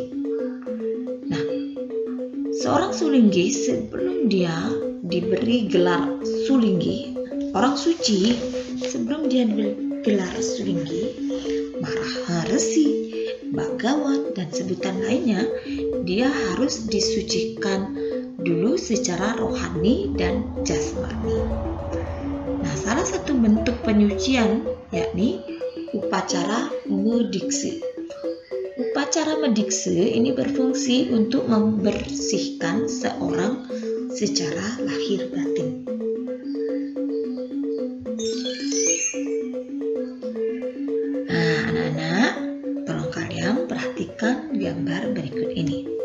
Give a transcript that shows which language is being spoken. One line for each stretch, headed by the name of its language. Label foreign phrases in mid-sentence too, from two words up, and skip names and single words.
Indonesian: Nah, seorang Sulinggi sebelum dia diberi gelar Sulinggi, orang suci, sebelum dia diberi gelar Sulinggi, Maharesi, Bagawan, dan sebutan lainnya, dia harus disucikan dulu secara rohani dan jasmani. Nah, salah satu bentuk penyucian yakni upacara medikse. Upacara medikse ini berfungsi untuk membersihkan seorang secara lahir batin. Nah, anak-anak, tolong kalian perhatikan gambar berikut ini.